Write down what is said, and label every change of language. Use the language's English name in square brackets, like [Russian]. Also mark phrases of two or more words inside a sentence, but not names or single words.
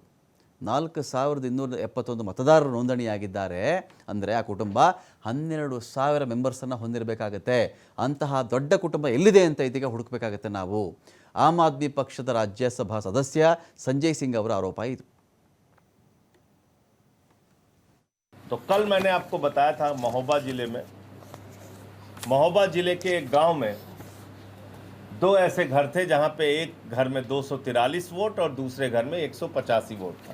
[Kannada] 4,271 ಮತದಾರರು ನೋಂದಣಿಯಾಗಿದ್ದಾರೆ ಅಂದರೆ ಆ ಕುಟುಂಬ 12,000 ಮೆಂಬರ್ಸನ್ನು ಹೊಂದಿರಬೇಕಾಗತ್ತೆ. ಅಂತಹ ದೊಡ್ಡ ಕುಟುಂಬ ಎಲ್ಲಿದೆ ಅಂತ ಇದೀಗ ಹುಡುಕಬೇಕಾಗತ್ತೆ ನಾವು. ಆಮ್ ಆದ್ಮಿ ಪಕ್ಷದ ರಾಜ್ಯಸಭಾ ಸದಸ್ಯ ಸಂಜಯ್ ಸಿಂಗ್ ಅವರ ಆರೋಪ ಇದು. [Hindi] तो कल मैंने आपको बताया था महोबा जिले के एक गांव में 2 ऐसे घर थे जहां पे एक घर में 243 वोट और दूसरे घर में 185 वोट था।